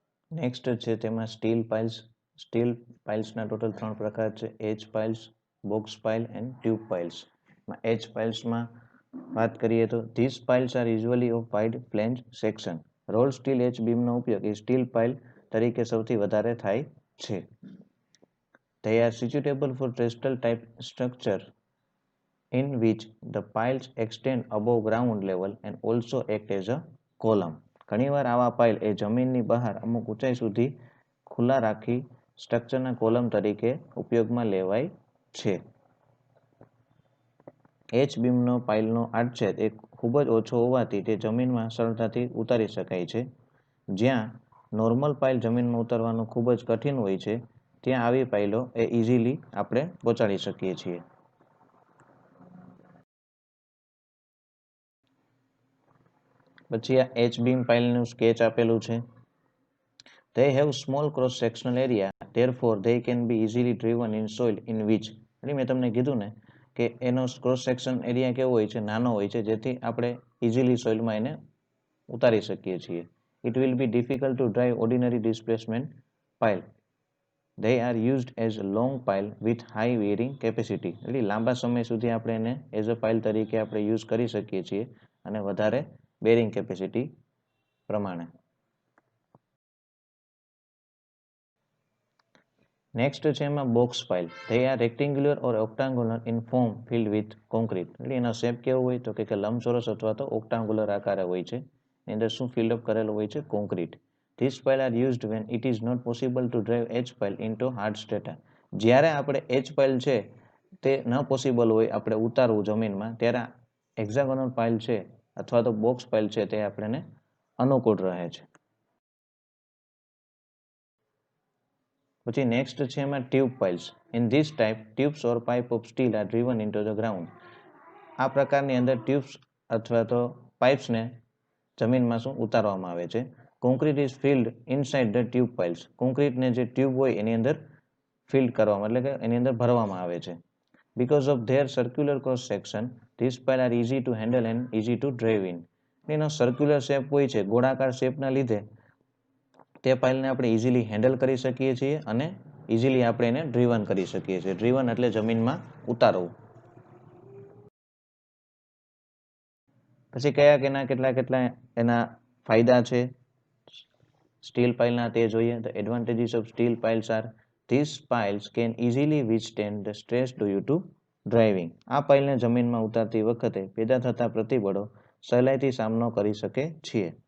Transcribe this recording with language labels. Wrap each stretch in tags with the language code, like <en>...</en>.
<gu>Next છે તેમાં steel piles. Steel પાઇલ્સના total 3 પ્રકાર છે: H piles, box pile and tube piles. H પાઇલ્સમાં વાત કરીએ તો</gu> <en>This piles are usually of wide flange section.</en> <gu>Role steel H બીમનો ઉપયોગ એ સ્ટીલ પાઇલ તરીકે સૌથી વધારે થાય છે.</gu> <en>They are suitable for terrestrial type structure in which the piles extend above ground level and also act as a column.</en> <gu>ઘણીવાર આવા pile એ જમીનની બહાર અમુક ઊંચાઈ સુધી ખુલ્લા રાખી સ્ટ્રક્ચરના કોલમ તરીકે ઉપયોગમાં લેવાય છે. એચ બીમનો પાઇલનો આડછેદ એ ખૂબ જ ઓછો હોવાથી તે જમીનમાં સરળતાથી ઉતારી શકાય છે. જ્યાં નોર્મલ પાઇલ જમીનમાં ઉતારવાનું ખૂબ જ કઠિન હોય છે, ત્યાં આવી પાઇલો એ ઇઝીલી આપણે પહોંચાડી શકીએ છીએ. પછી આ એચ બીમ પાઇલનું સ્કેચ આપેલું છે.</gu> <en>They have small cross sectional area, therefore they can be easily driven in soil in which.</en> <gu>એટલે મેં તમને કીધું ને કે એનો ક્રોસ સેક્શન એરિયા કેવો હોય છે? નાનો હોય છે, જેથી આપણે ઇઝીલી સોઇલમાં એને ઉતારી શકીએ છીએ.</gu> <en>It will be difficult to drive ordinary displacement pile. They are used as a long pile with high wearing capacity.</en> <gu>એટલે લાંબા સમય સુધી આપણે એને</gu> <en>as a pile</en> <gu>તરીકે આપણે યુઝ કરી શકીએ છીએ અને વધારે બેરિંગ કેપેસિટી પ્રમાણે. નેક્સ્ટ છે એમાં box pile.</gu> <en>They are rectangular or octagonal in form filled with concrete.</en> <gu>એટલે એનો શેપ કેવો હોય તો કે લંબચોરસ અથવા તો ઓક્ટાંગુલર આકારે હોય છે. એની અંદર શું ફિલ્ડ અપ કરેલું હોય છે? Concrete.</gu> <en>This pile are used when it is not possible to drive H pile into hard strata.</en> <gu>જ્યારે આપણે એચ પાઇલ છે તે ન પોસિબલ હોય આપણે ઉતારવું જમીનમાં, ત્યારે હેક્સાગોનલ પાઇલ છે અથવા તો બોક્સ પાઇલ છે તે આપણને અનુકૂળ રહે છે. પછી નેક્સ્ટ છે એમાં tube piles.</gu> <en>In this type tubes or pipe of steel are driven into the ground.</en> <gu>આ પ્રકારની અંદર ટ્યુબ્સ અથવા તો પાઇપ્સને જમીનમાં શું ઉતારવામાં આવે છે.</gu> <en>Concrete is filled inside the tube piles.</en> <gu>કોન્ક્રીટને જે ટ્યુબ હોય એની અંદર ફિલ્ડ કરવામાં એટલે કે એની અંદર ભરવામાં આવે છે.</gu> <en>Because of their circular cross section, these piles are easy to handle and easy to drive in.</en> <gu>એનો સર્ક્યુલર શેપ હોય છે, ગોળાકાર શેપના લીધે તે પાઇલને આપણે ઇઝીલી હેન્ડલ કરી શકીએ છીએ અને ઇઝીલી આપણે એને ડ્રીવન કરી શકીએ છીએ. ડ્રીવન એટલે જમીનમાં ઉતારવું. પછી કયા કેટલા એના ફાયદા છે સ્ટીલ પાઇલના તે જોઈએ.</gu> <en>The advantages of steel piles are these piles can easily withstand the stress due to driving.</en> <gu>આ પાઇલને જમીનમાં ઉતારતી વખતે પેદા થતા પ્રતિબળો સહેલાઈથી સામનો કરી શકે છે.</gu>